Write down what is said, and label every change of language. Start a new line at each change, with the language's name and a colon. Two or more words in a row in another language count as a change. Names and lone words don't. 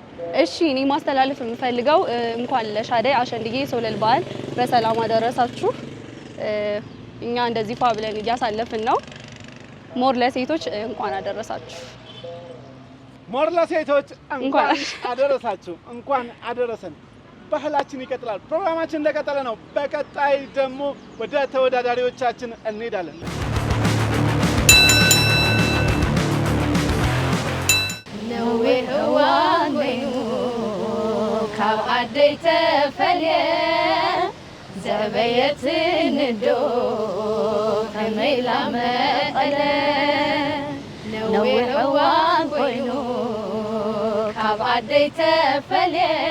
Amharic: እሺ እኔ ማስተላለፍ የምፈልገው እንኳን ለሻደይ አሸንድዬ ሶለል በዓል በሰላም አደረሳችሁ። እኛ እንደዚህ ፋ ብለን እያሳለፍን ነው። ሞር ለሴቶች እንኳን አደረሳችሁ። ሞር ለሴቶች እንኳን አደረሳችሁ፣ እንኳን አደረሰን። ባህላችን ይቀጥላል። ፕሮግራማችን እንደቀጠለ ነው። በቀጣይ ደግሞ ወደ ተወዳዳሪዎቻችን እንሄዳለን።
Tigrinya: ነዌ ህዋን ወይኑ ካብ ዓደይ ተፈልየ ዘበየትን ዶ ከመይላ መቐለ ነዌ ህዋን ወይኑ ካብ ዓደይ ተፈልየ